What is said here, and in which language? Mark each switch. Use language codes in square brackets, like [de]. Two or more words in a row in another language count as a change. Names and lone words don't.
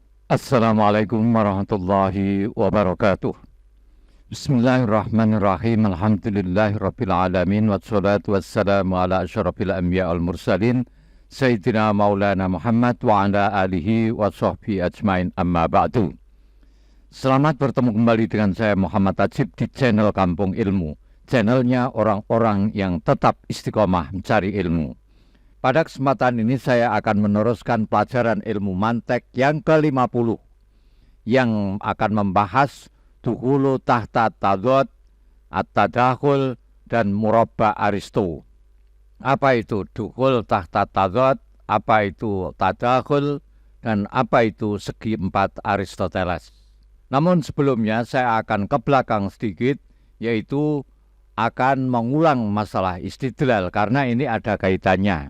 [ar] السلام عليكم ورحمة الله وبركاته. بسم الله الرحمن الرحيم. الحمد لله رب العالمين والصلاة والسلام على أشرف الأنبياء والمرسلين سيدنا مولانا محمد وعلى آله وصحبه أجمعين، أما بعد. [id] Selamat bertemu kembali dengan saya Muhammad Ajib di channel Kampung Ilmu, channelnya orang-orang yang tetap istiqomah mencari ilmu. Pada kesempatan ini saya akan meneruskan pelajaran ilmu mantek yang ke-50 yang akan membahas [ar] دخول تحت التضاد, [id] at-tadakhul, dan murabba Aristo. Apa itu [ar] دخول تحت التضاد, [id] apa itu tadakhul, dan apa itu segi empat Aristoteles. Namun sebelumnya saya akan ke belakang sedikit, yaitu akan mengulang masalah istidlal karena ini ada kaitannya.